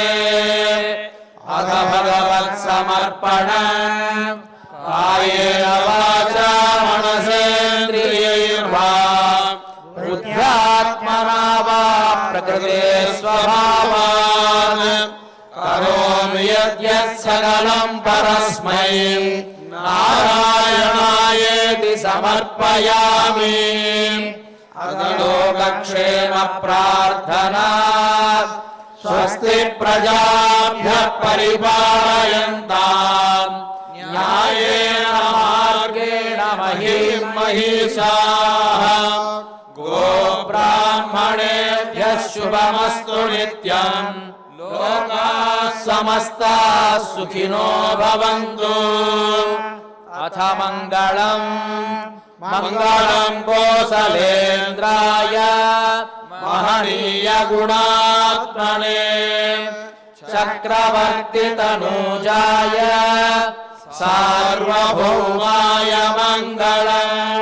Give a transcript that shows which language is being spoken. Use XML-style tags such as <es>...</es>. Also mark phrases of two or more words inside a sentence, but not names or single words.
<sa>అథ భగవత్సమర్పణం కాయేన వాచా మనసేంద్రియైర్వా బుద్ధ్యాత్మనా వా ప్రకృతే స్వభావాన్ కరోమి యద్యత్ సకలం పరస్మై నారాయణాయేతి సమర్పయామి. లోకక్షేమ ప్రార్థనా స్వస్తి ప్రజాభ్యః పరిపాలయంతాం న్యాయేన మార్గేణ మహీం మహిషాః. గోబ్రాహ్మణేభ్యः శుభమస్తు నిత్యం. లోకాः సమస్తాः సుఖినో భవంతు. అథ మంగళం మంగళం కోసలేంద్రాయ మహనీయ గుణాత్మనే చక్రవర్తి తనూజాయ సార్వభౌమాయ మంగళం.</sa>